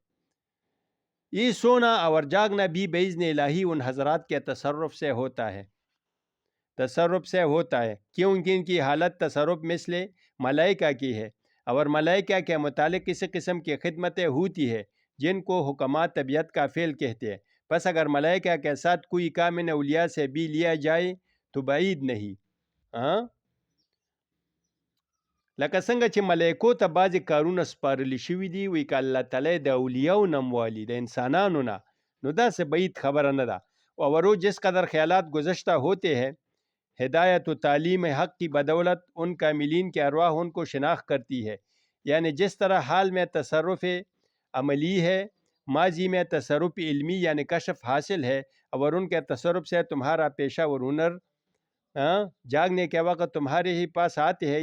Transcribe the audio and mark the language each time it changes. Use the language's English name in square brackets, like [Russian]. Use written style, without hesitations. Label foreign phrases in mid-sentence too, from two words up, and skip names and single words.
[Urdu] یہ سونا اور جاگنا بھی باذن الہی ان حضرات کے تصرف سے ہوتا ہے، کیونکہ ان کی حالت تصرف مثل ملائکہ کی ہے، اور ملائکہ کے متعلق کسی قسم کی خدمتیں ہوتی ہے جن کو حکمات طبیعت کا فعل کہتے ہیں. پس اگر ملائکہ کے ساتھ کوئی کام ان اولیاء سے بھی لیا جائے تو بعید نہیں. [Pashto] لکه څنګه چې ملائکو ته بعضې کارونه سپارلی شوي دي، وی که الله تعالی د اولیاو نموالی د انسانانو نه، نو داسې بعید خبره نه ده. [Urdu] اور وہ جس قدر خیالات گزشتہ ہوتے ہیں، ہدایت و تعلیم حق کی بدولت ان کاملین کے ارواح ان کو شناخت کرتی ہے. یعنی جس طرح حال میں تصرف عملی ہے ماضی میں تصرف علمی یعنی کشف حاصل ہے، اور ان کے تصرف سے تمہارا پیشہ اور ہنر جاگنے کے وقت تمہارے ہی پاس آتے ہیں۔